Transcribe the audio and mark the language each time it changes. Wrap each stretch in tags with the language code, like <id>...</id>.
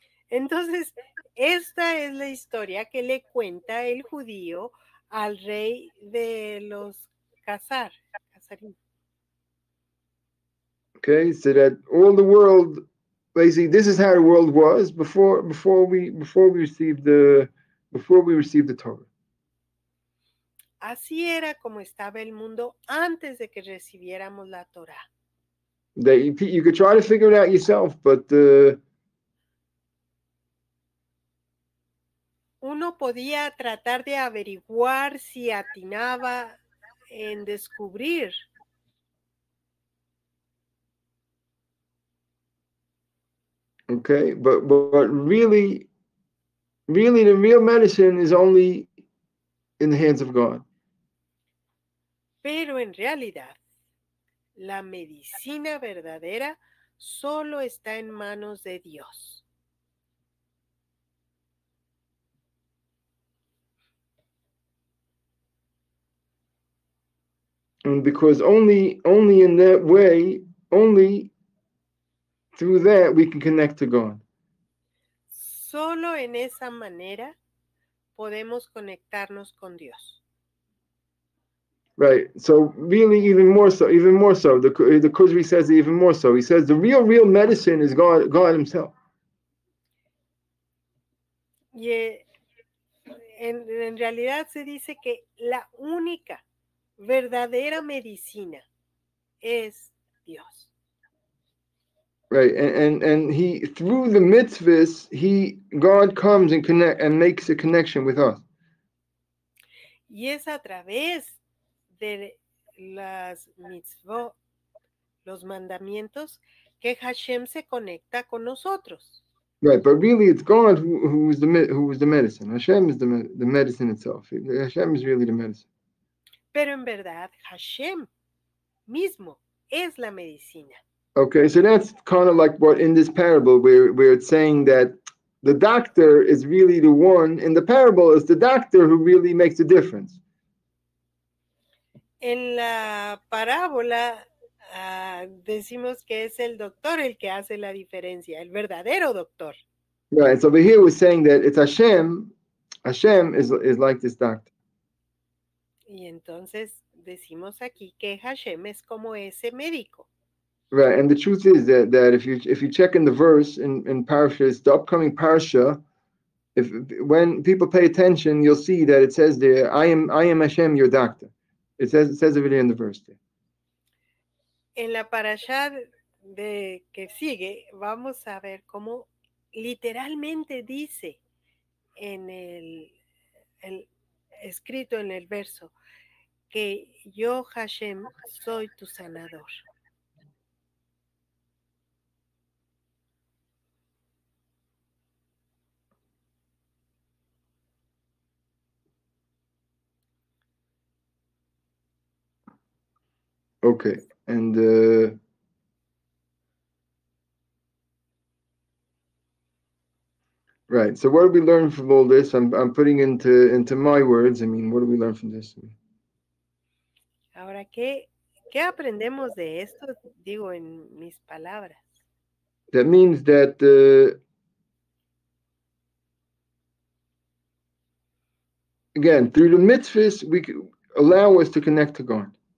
<es>Entonces, esta es la historia que le cuenta el judío al rey de los Khazarim.</es> <en>Okay, so that all the world, basically, this is how the world was before we received the Torah.</en> <es>Así era como estaba el mundo antes de que recibiéramos la Torah.</es> <en>That you could try to figure it out yourself, but</en> <es>uno podía tratar de averiguar si atinaba en descubrir.</es> <en>Okay, but really the real medicine is only in the hands of God.</en> <es>Pero en realidad, la medicina verdadera solo está en manos de Dios.</es> <en>And because only in that way, only through that we can connect to God.</en> <es>Solo en esa manera podemos conectarnos con Dios.</es> <en>Right. So really, even more so. The Kuzri says it even more so. He says the real medicine is God Himself.</en> <es>Y en realidad se dice que la única verdadera medicina es Dios.</es> <en>Right, and he, through the mitzvahs, God comes and connect and makes a connection with us.</en> <es>Y es a través de las mitzvot, los mandamientos, que Hashem se conecta con nosotros.</es> <en>Right, but really it's God who is the medicine. Hashem is the medicine itself. Hashem is really the medicine.</en> <es>Pero en verdad Hashem mismo es la medicina.</es> <en>Okay, so that's kind of like what in this parable where it's saying that the doctor is really the one in the parable is the doctor who really makes the difference.</en> <es>En la parábola decimos que es el doctor el que hace la diferencia, el verdadero doctor.</es> <en>Right, so over here we're saying that it's Hashem. Hashem is like this doctor.</en> <es>Y entonces decimos aquí que Hashem es como ese médico.</es> <en>Right, and the truth is that if you check in the verse in Parashas, the upcoming Parasha, when people pay attention, you'll see that it says there, I am Hashem, your doctor. It says over there in the verse there.</en> <es>En la parashá de que sigue, vamos a ver cómo literalmente dice en el escrito en el verso que yo, Hashem, soy tu sanador.</es> <en>Okay, and right. So what do we learn from all this? I'm putting into my words. I mean, what do we learn from this?</en> <es>Ahora, ¿qué aprendemos de esto? Digo en mis palabras.</es> <en>That means that again, through the mitzvahs, we allow us to connect to God.</en>